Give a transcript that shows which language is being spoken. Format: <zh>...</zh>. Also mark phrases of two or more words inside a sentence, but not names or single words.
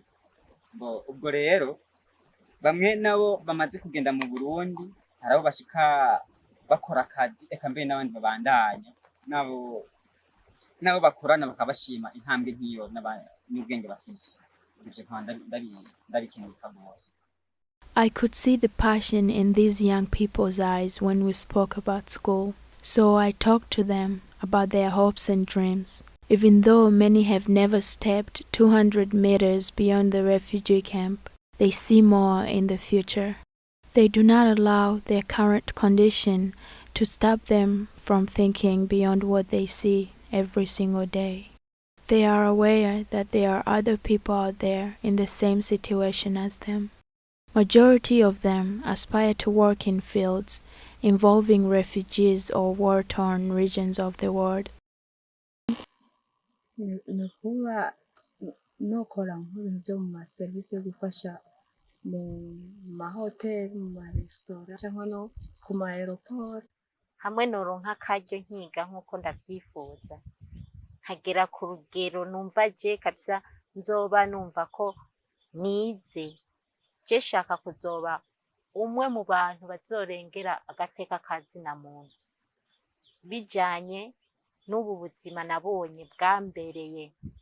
<rn>Ubwo rero bamwe nabo bamaze kugenda mu Burundi, hari abo bashika bakora akazi, reka mbere n'abandi babandanya nabo bakorana bakaba bashima intambwe nk'iyo n'ubwenge bafise. Ivyo nkaba ndabikenguruka rwose.</rn> <en>I could see the passion in these young people's eyes when we spoke about school, so I talked to them about their hopes and dreams. Even though many have never stepped 200 meters beyond the refugee camp, they see more in the future. They do not allow their current condition to stop them from thinking beyond what they see every single day. They are aware that there are other people out there in the same situation as them. Majority of them aspire to work in fields involving refugees or war-torn regions of the world.</en> <rn>Nukuba nokora nk'ibintu byo mu maserivisi yo gufasha mu mahoteli, mu maresitora cyangwa no ku ma aeroport. Hamwe noronka akaryo nkiga nk'uko ndavyifuza, nkagera ku rugero numva je kabisa nzoba numva ko nize, je shaka kuzoba umwe mu bantu bazorengera agateka kazina muntu bijanye n'ubu buzima nabonye bwambereye</rn>